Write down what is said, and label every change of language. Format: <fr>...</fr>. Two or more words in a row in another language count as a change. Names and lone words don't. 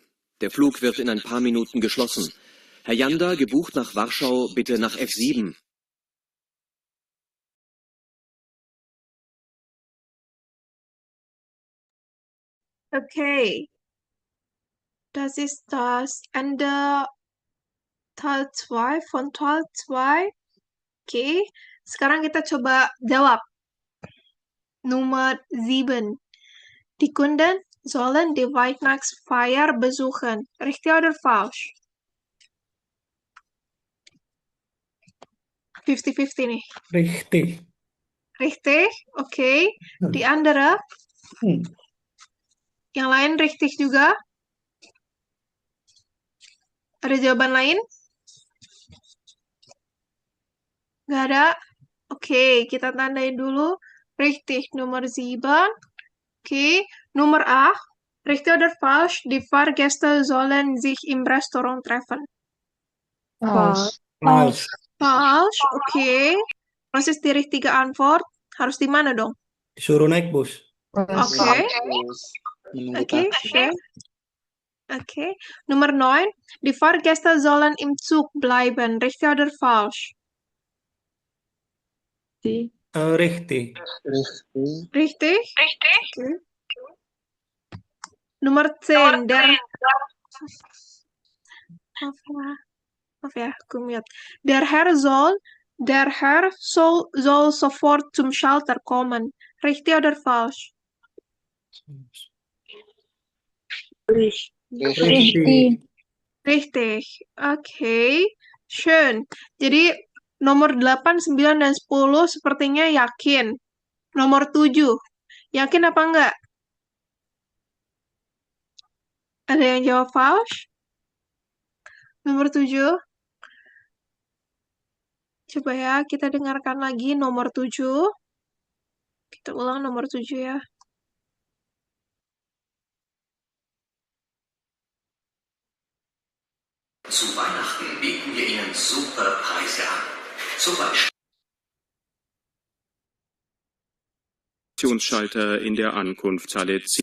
<de>Der Flug wird in ein paar Minuten geschlossen. Herr Janda, gebucht nach Warschau, bitte nach F7. Okay, das ist das Ende Teil 2 von Teil 2.</de> <id>Oke, sekarang kita coba jawab.</id> <de>Nummer 7. Die Kunden sollen die Weihnachtsfeier besuchen. Richtig oder falsch? 50-50 nih. Richtig. Richtig? Oke. Die andere?</de> <id>Yang lain richtig juga? Ada jawaban lain? Nggak ada? Oke, kita tandain dulu.</id> <de>Richtig, Nummer 7. Oke, Nummer 8. Richtig oder falsch? Die Fahrgäste sollen sich im Restaurant treffen. Falsch. Falsch. Falsch, oke. Proses die richtige Antwort.</de> <id>Harus di mana dong? Disuruh naik bus. Oke. Oke,</id> <de>schön. Okay. Nummer 9. Die Fahrgäste sollen im Zug bleiben. Richtig oder falsch? Richtig. Richtig? Okay. Nummer 10.</de> <id>Maaf ya, aku mute.</id> <de>Der Herr soll sofort zum Schalter kommen. Richtig oder falsch? Richtig. Richtig. Oke. Schön.</de> <id>Jadi nomor 8, 9, dan 10 sepertinya yakin. Nomor 7. Yakin apa enggak? Ada yang jawab false? Nomor 7. Coba ya, kita dengarkan lagi nomor 7. Kita ulang nomor 7 ya.</id> <de>Zu Weihnachten bieten wir Ihnen super Preise an. Zum Beispiel Schalter in der Ankunftshalle C.</de>